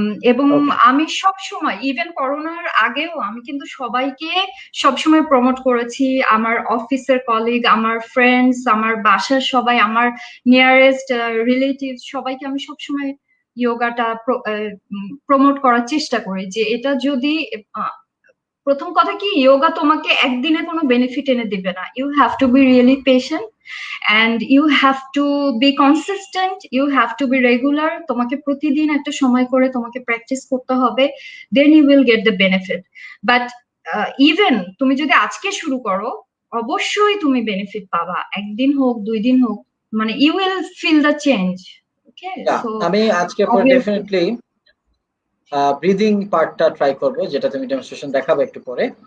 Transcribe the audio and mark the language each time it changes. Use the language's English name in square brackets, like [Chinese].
[Bangla] এবং আমি সব সময়, ইভেন করোনার আগেও আমি কিন্তু সবাইকে সবসময় প্রমোট করেছি, আমার অফিসের কলিগ, আমার ফ্রেন্ডস, আমার বাসার সবাই, আমার নিয়ারেস্ট রিলেটিভ, সবাইকে আমি সবসময় যোগাটা প্রমোট করার চেষ্টা করি যে এটা যদি প্রথম কথা কি, যোগা তোমাকে একদিনে কোনো বেনিফিট এনে দিবে না। [English] you have to be really patient, and you have to be consistent, you have to be regular, [Bangla] তোমাকে প্রতিদিন একটা সময় করে তোমাকে প্র্যাকটিস করতে হবে, [English] then you will get the benefit. [Bangla] But even তুমি যদি আজকে শুরু করো, অবশ্যই তুমি বেনিফিট পাবা, একদিন হোক 2 দিন হোক, মানে [English] you will feel the change. Okay, so [Bangla] আমি আজকে পরে ডেফিনেটলি ব্রিদিং পার্টটা ট্রাই করব, যেটা তুমি ডেমনস্ট্রেশন দেখাবে একটু পরে।